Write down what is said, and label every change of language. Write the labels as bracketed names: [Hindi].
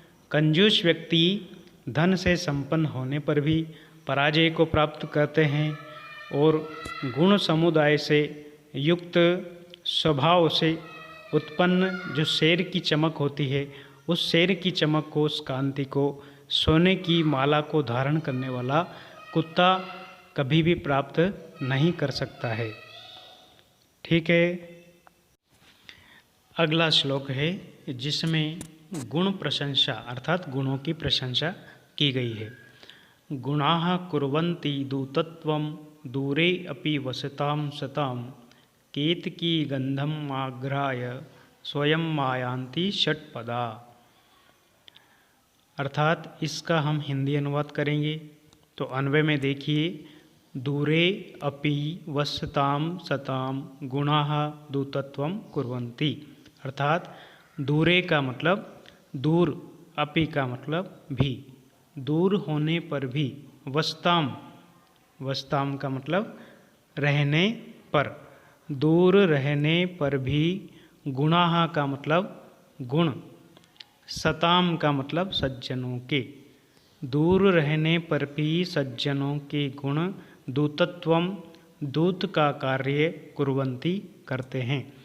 [Hindi] कंजूस व्यक्ति धन से संपन्न होने पर भी पराजय को प्राप्त करते हैं और गुण समुदाय से युक्त स्वभाव से उत्पन्न जो शेर की चमक होती है, उस शेर की चमक को, उस कांति को, सोने की माला को धारण करने वाला कुत्ता कभी भी प्राप्त नहीं कर सकता है। ठीक है। अगला श्लोक है जिसमें गुण प्रशंसा अर्थात गुणों की प्रशंसा की गई है। [Sanskrit] गुणाः कुर्वन्ति दूतत्वं दूरे अपि वसतां सतां, केतकी गंधम आग्राय स्वयं मायांति षट्पदा। [Hindi] अर्थात इसका हम हिंदी अनुवाद करेंगे। तो अन्वय में देखिए, [Sanskrit] दूरे अपि वसतां सतां गुणाः दूतत्वं कुर्वन्ति। [Hindi] अर्थात [Sanskrit] दूरे [Hindi] का मतलब दूर, [Sanskrit] अपि [Hindi] का मतलब भी, दूर होने पर भी, [Sanskrit] वसताम, वसताम [Hindi] का मतलब रहने पर, दूर रहने पर भी, [Sanskrit] गुणाः [Hindi] का मतलब गुण, [Sanskrit] सताम [Hindi] का मतलब सज्जनों के, दूर रहने पर भी सज्जनों के गुण [Sanskrit] दूतत्वम, [Hindi] दूत का कार्य [Sanskrit] कुर्वन्ति [Hindi] करते हैं।